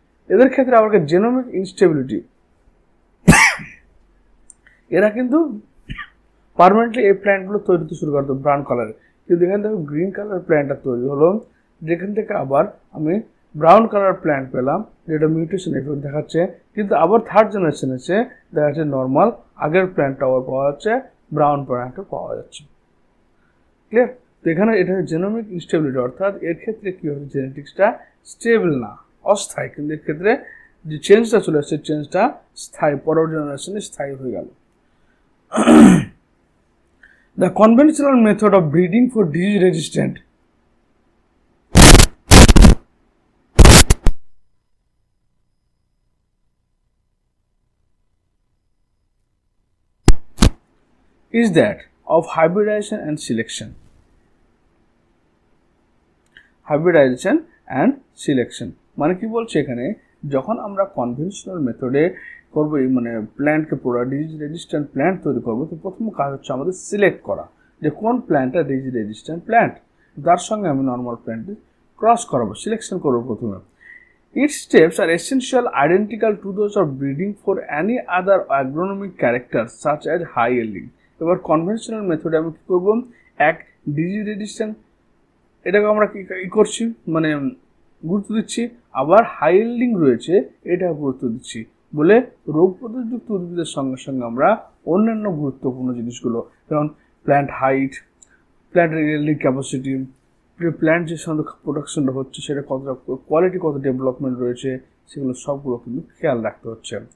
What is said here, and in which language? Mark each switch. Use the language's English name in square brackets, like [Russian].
[Bangla] এদের ক্ষেত্রে আবার জেনোমিক ইনস্টেবিলিটি, এরা কিন্তু পার্মানেন্টলি এই প্ল্যান্টগুলো তৈরি হতে শুরু করতো ব্রাউন কালারে, কিন্তু এখান থেকে গ্রিন কালার প্ল্যান্টটা তৈরি হলো, যেখান থেকে আবার আমি ব্রাউন কালার প্ল্যান্ট পেলাম, যেটা মিউটেশন এফেক্ট দেখাচ্ছে, কিন্তু আবার থার্ড জেনারেশন এসে দেখা যাচ্ছে নর্মাল আগের প্ল্যান্টটা আবার পাওয়া যাচ্ছে, ব্রাউন প্ল্যান্টও পাওয়া যাচ্ছে। ক্লিয়ার? তো এখানে এটা জেনোমিক ইনস্টেবিলিটি, অর্থাৎ এর ক্ষেত্রে কি হচ্ছে, জেনেটিক্সটা স্টেবল না, অস্থায়ী, কিন্তু এর ক্ষেত্রে যে চেঞ্জটা চলে আসছে চেঞ্জটা স্থায়ী, পরের জেনারেশনে স্থায়ী হয়ে গেল। [English] The conventional method of breeding for disease resistant is that of hybridization and selection. [Bangla] Hybridization and selection মানে কি বলছে এখানে, যখন আমরা কনভেনশনাল মেথডে করবো, মানে প্ল্যান্টকে পুরো ডিজিজ রেজিস্ট্যান্ট প্ল্যান্ট তৈরি করবো, তো প্রথম কাজ হচ্ছে আমাদের সিলেক্ট করা যে কোন প্ল্যান্টটা ডিজিজ রেজিস্ট্যান্ট প্ল্যান্ট, তার সঙ্গে আমি নর্মাল প্ল্যান্টে ক্রস করাবো, সিলেকশন করবো প্রথমে। [English] Its steps are essential identical to those of breeding for any other agronomic characters such as high yielding. [Bangla] এবার কনভেনশনাল মেথডে আমি কি করবো, এক ডিজিজ রেজিস্ট্যান্ট এটাকে আমরা কি করছি, মানে গুরুত্ব দিচ্ছি, আবার হাই ইল্ডিং রয়েছে এটা গুরুত্ব দিচ্ছি, বলে রোগ প্রতিরোধযুক্ত উদ্ভিদের সঙ্গে সঙ্গে আমরা অন্যান্য গুরুত্বপূর্ণ জিনিসগুলো, যেমন প্ল্যান্ট হাইট, প্ল্যান্টের ইল্ডিং ক্যাপাসিটি, প্ল্যান্ট যে সঙ্গে প্রোডাকশনটা হচ্ছে সেটা কতটা কোয়ালিটি, কত ডেভেলপমেন্ট রয়েছে, সেগুলো সবগুলো কিন্তু খেয়াল রাখতে হচ্ছে।